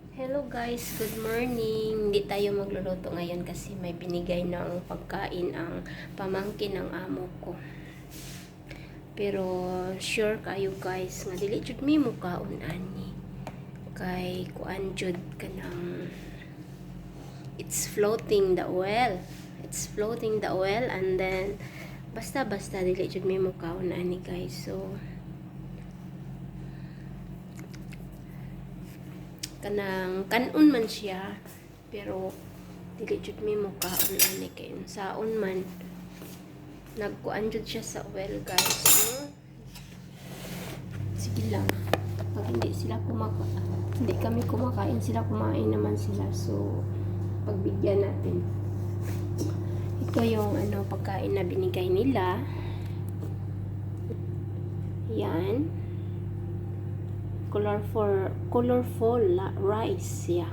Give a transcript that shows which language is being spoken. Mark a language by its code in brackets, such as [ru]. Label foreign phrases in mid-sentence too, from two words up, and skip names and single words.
[en] Hello guys, good morning. [tl] Hindi tayo magluluto ngayon kasi may binigay ng pagkain ang pamangkin ng amo ko. Pero sure kayo guys, [ceb] nga dili jud mi mo kaon ani. Kay kuan jud kanang [en] it's floating the oil. It's floating the oil and then [ceb] basta dili jud mi mo kaon ani guys. So kanang kanon man siya pero dili jud mi mo kaon ani kay unsaon man nagkuan jud siya sa oil guys. So, [tl] sige lang, pag hindi kami kumakain, sila kumain naman sila, so pagbigyan natin. Ito yung pagkain na binigay nila. [en] Yan, colorful rice, yeah.